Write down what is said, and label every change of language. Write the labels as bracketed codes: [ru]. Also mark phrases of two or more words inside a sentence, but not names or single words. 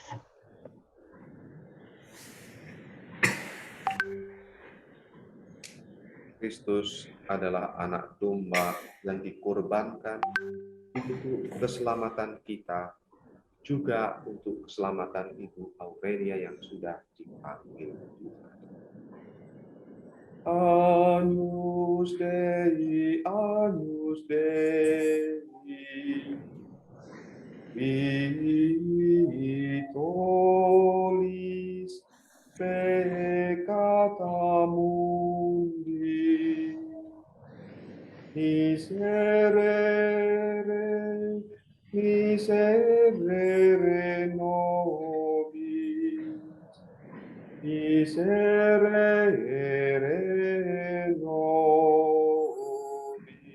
[id] Kristus adalah anak domba yang dikorbankan untuk keselamatan kita, juga untuk keselamatan Ibu Aurelia yang sudah dipanggil Tuhan. [la] Agnus Dei, Agnus Dei, qui tollis peccata mundi, miserere, miserere nobis, miserere nobis.